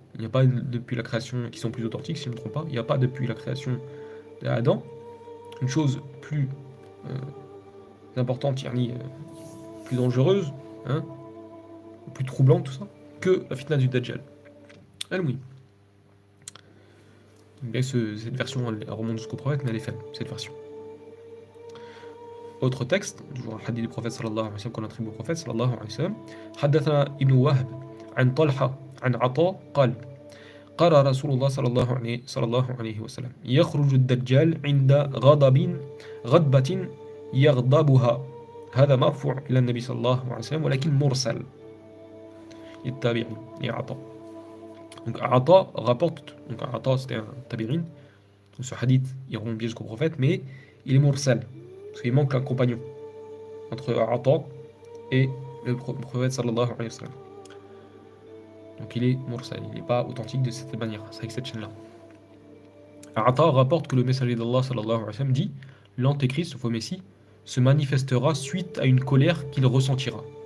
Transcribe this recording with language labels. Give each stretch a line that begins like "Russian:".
French: Il n'y a pas depuis la création, qui sont plus authentiques si je ne me trompe pas, il n'y a pas depuis la création d'Adam une chose plus importante, plus dangereuse, hein, plus troublante, tout ça, que la fitna du Dajjal. Elle, oui. Mais cette version, elle remonte jusqu'au prophète, mais elle est faible, cette version. Autre texte, toujours un hadith du prophète sallallahu alayhi wa sallam qu'on attribue au prophète sallallahu alayhi wa sallam.
Arabic: حدثنا ابن وهب عن طلحة عن عطاء قال قال رسول الله صلى الله عليه وسلم يخرج الدجال عند غضبة يغضبها هذا مرفوع إلى النبي صلى الله عليه وسلم ولكن مرسل التابعي يا عطاء.
French: Donc Ata rapporte, donc Ata c'était un tabi'in, donc ce hadith il remonte bien jusqu'au prophète, mais il est mursal, parce qu'il manque un compagnon entre Ata et le prophète sallallahu alayhi wa sallam. Donc il est mursal, il n'est pas authentique de cette manière, c'est avec cette chaîne-là. Ata rapporte que le messager d'Allah sallallahu alayhi wa sallam dit l'antéchrist, le faux messie, se manifestera suite à une colère qu'il ressentira.